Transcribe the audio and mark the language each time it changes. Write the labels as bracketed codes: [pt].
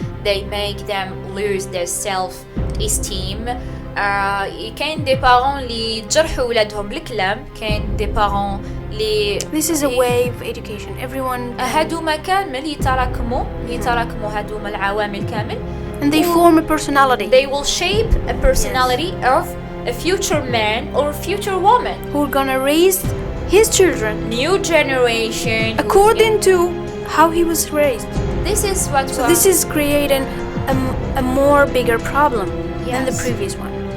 [en] They make them lose their self-esteem. [ar] كاين دي بارون اللي يجرحوا ولادهم بالكلام، كاين دي بارون اللي [en] This is a way of education. Everyone [ar] هادوما كامل يتراكموا هادوما العوامل كامل [en] and they form a personality. They will shape a personality of a future man or future woman who are gonna raise his children, new generation, according to how he was raised. This is what. So this is creating a more bigger problem than the previous one.